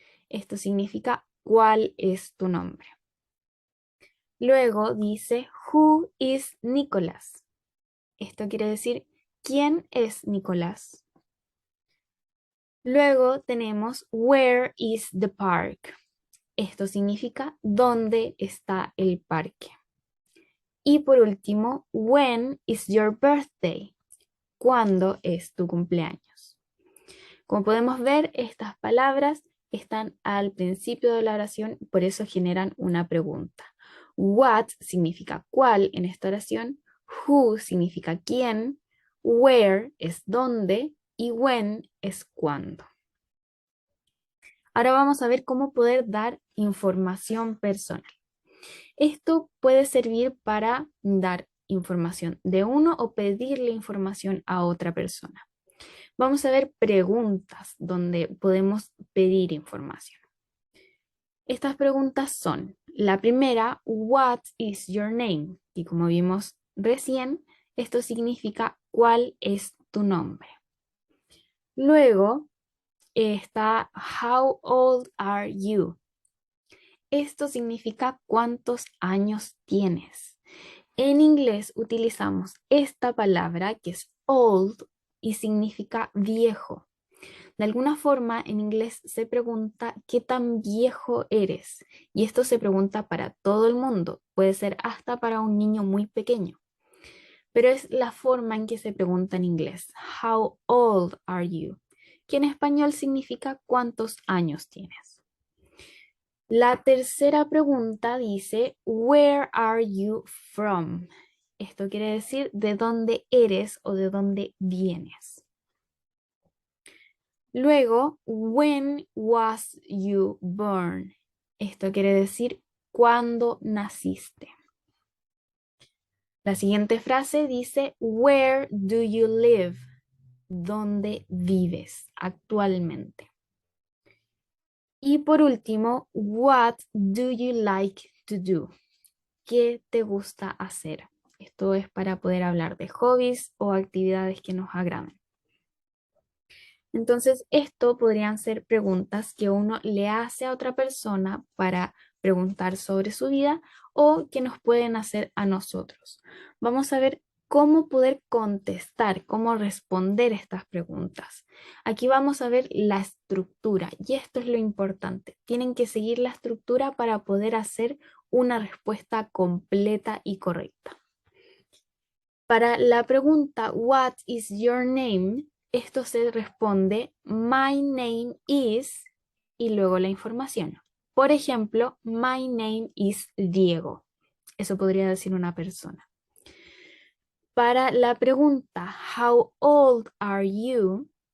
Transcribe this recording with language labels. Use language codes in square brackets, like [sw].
[es] Esto significa, ¿cuál es tu nombre? Luego dice, [en] Who is Nicholas? [es] Esto quiere decir, ¿quién es Nicolás? Luego tenemos [en] Where is the park? [es] Esto significa ¿dónde está el parque? Y por último, [en] When is your birthday? [es] ¿Cuándo es tu cumpleaños? Como podemos ver, estas palabras están al principio de la oración, por eso generan una pregunta. What significa cuál en esta oración, who significa quién, where es dónde y when es cuándo. Ahora vamos a ver cómo poder dar información personal. Esto puede servir para dar información de uno o pedirle información a otra persona. Vamos a ver preguntas donde podemos pedir información. Estas preguntas son, la primera, [en] what is your name? [es] Y como vimos recién, esto significa ¿cuál es tu nombre? Luego está [en] how old are you? [es] Esto significa ¿cuántos años tienes? En inglés utilizamos esta palabra que es old y significa viejo. De alguna forma en inglés se pregunta ¿qué tan viejo eres? Y esto se pregunta para todo el mundo, puede ser hasta para un niño muy pequeño. Pero es la forma en que se pregunta en inglés. [en] How old are you? [es] Que en español significa ¿cuántos años tienes? La tercera pregunta dice, [en] Where are you from? [es] Esto quiere decir de dónde eres o de dónde vienes. Luego, [en] When was you born? [es] Esto quiere decir ¿cuándo naciste? La siguiente frase dice, [en] Where do you live? [es] ¿Dónde vives actualmente? Y por último, [en] what do you like to do? [es] ¿Qué te gusta hacer? Esto es para poder hablar de hobbies o actividades que nos agraden. Entonces, esto podrían ser preguntas que uno le hace a otra persona para preguntar sobre su vida o que nos pueden hacer a nosotros. Vamos a ver cómo poder contestar, cómo responder estas preguntas. Aquí vamos a ver la estructura y esto es lo importante. Tienen que seguir la estructura para poder hacer una respuesta completa y correcta. Para la pregunta [en] What is your name? [es] Esto se responde [en] My name is [es] y luego la información. Por ejemplo, [en] My name is Diego. [es] Eso podría decir una persona. Para la pregunta [en] How old are you?